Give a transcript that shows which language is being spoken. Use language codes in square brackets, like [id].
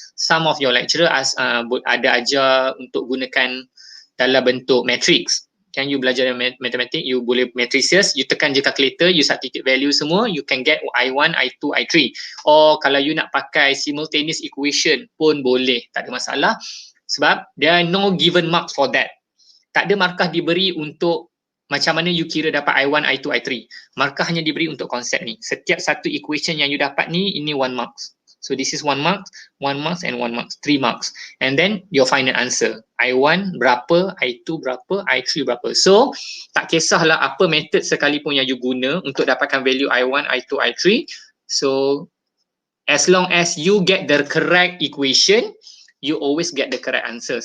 [en] Some of your lecturer [ms] ada ajar untuk gunakan dalam bentuk matrix. Kan you belajar matematik, you boleh matrices, you tekan je calculator, you substitute value semua, [en] you can get I1, I2, I3. [ms] Or kalau you nak pakai simultaneous equation pun boleh, tak ada masalah. [en] Sebab there are no given marks for that. [ms] Tak ada markah diberi untuk macam mana you kira dapat I1, I2, I3. Markah hanya diberi untuk konsep ni. Setiap satu equation yang you dapat ni, ini 1 marks. [en] So this is 1 marks, 1 marks and 1 marks, 3 marks. And then your final answer. [ms] I1 berapa, I2 berapa, I3 berapa. So tak kisahlah apa method sekalipun yang you guna untuk dapatkan value I1, I2, I3. [en] So as long as you get the correct equation, you always get the correct answer.